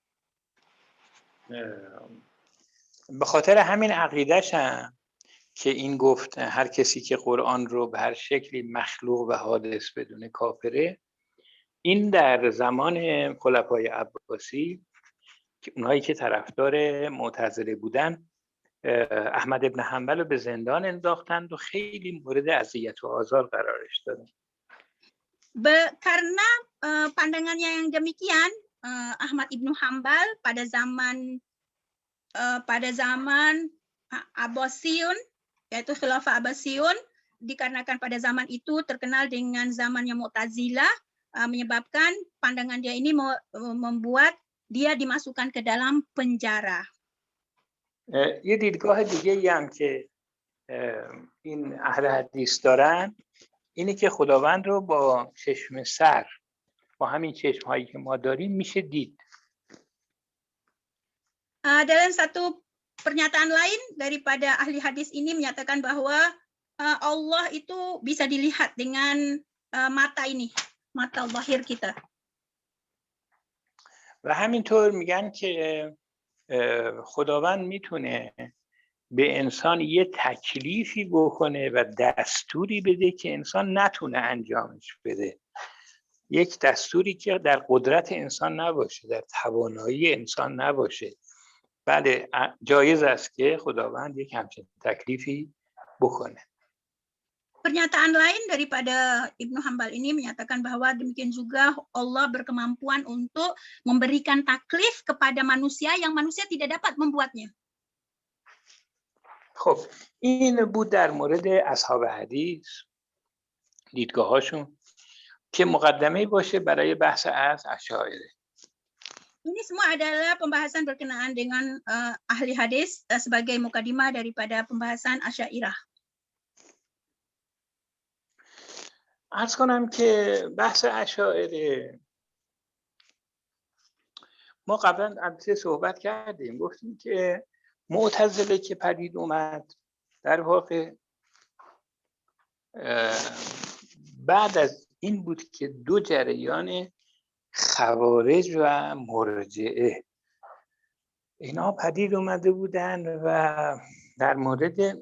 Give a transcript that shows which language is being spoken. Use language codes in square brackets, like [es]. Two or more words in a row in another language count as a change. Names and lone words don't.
[fa] به خاطر همین عقیده‌ش هم که این گفت هر کسی که قرآن رو به هر شکلی مخلوق و حادث بدونه کافره، این در زمان خلفای عباسی که اونهایی که طرفدار معتزله بودن احمد ابن حنبل رو به زندان انداختند و خیلی مورد اذیت و آزار قرارش دادن. [id] Karena pandangannya yang demikian, Ahmad ibnu Hambal pada zaman Abbasiyun, yaitu Khilafah Abbasiyun, dikarenakan pada zaman itu terkenal dengan zamannya Mu'tazilah, menyebabkan pandangan dia ini membuat dia dimasukkan ke dalam penjara. [fa] یه دیدگاه دیگه هم که این اهل حدیث دارن اینه که خداوند رو با چشم سر، با همین چشم هایی که ما داریم میشه دید. [id] Dalam satu pernyataan lain daripada ahli hadis ini menyatakan bahwa Allah itu bisa dilihat dengan mata ini, mata zahir kita. [fa] و همینطور میگن که خداوند میتونه به انسان یه تکلیفی بکنه و دستوری بده که انسان نتونه انجامش بده، یک دستوری که در قدرت انسان نباشه، در توانایی انسان نباشه. بله، جایز است که خداوند یک همچین تکلیفی بکنه. [id] Pernyataan lain daripada Ibnu Hambal ini menyatakan bahwa demikian juga Allah berkemampuan untuk memberikan taklif kepada manusia yang manusia tidak dapat membuatnya. [fa] خب این بود در مورد اصحاب حدیث، دیدگاهاشون که مقدمه باشه برای بحث از اشاعره. [id] Ini semua adalah pembahasan berkenaan dengan ahli hadis sebagai mukadimah daripada pembahasan Asy'ariyah. [fa] عرض کنم که بحث اشاعره ما قبلا البته صحبت کردیم، گفتیم که معتزله که پدید اومد در واقع بعد از این بود که دو جریان خوارج و مرجعه اینا پدید اومده بودن و در مورد